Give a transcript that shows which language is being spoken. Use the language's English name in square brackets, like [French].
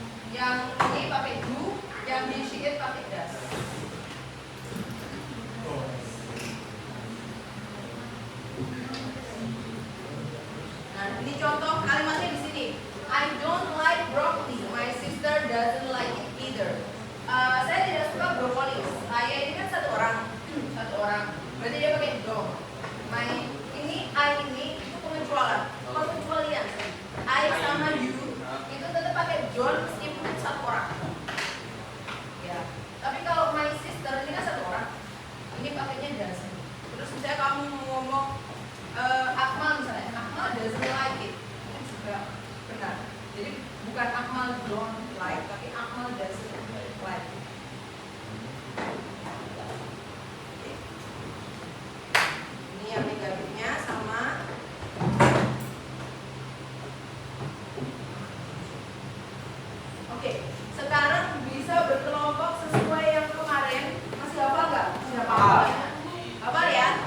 [Indonesian] Yang ini pakai do, yang di sheet pakai does. Nah, ini contoh kalimatnya di sini. [English] I don't like broccoli. My sister doesn't like it either. [Indonesian] Saya tidak suka brokoli. Saya ini kan satu orang. Berarti dia pakai don't. I ini itu pengecualian. I sama you itu tetap pakai [English] John [Indonesian] meskipun satu orang. Ya. Tapi kalau my sister ini kan satu orang. Ini pakainya does. Terus misalnya kamu mau ngomong Akmal misalnya, Akmal [English] doesn't like it. [Indonesian] Itu juga benar. Jadi bukan Akmal [English] don't like, [Indonesian] tapi Akmal [English] doesn't like it. [Indonesian] Ini yang negatifnya sama. Oke, sekarang bisa berkelompok sesuai yang kemarin. Masih hafal nggak? Masih hafal? Hafal ya?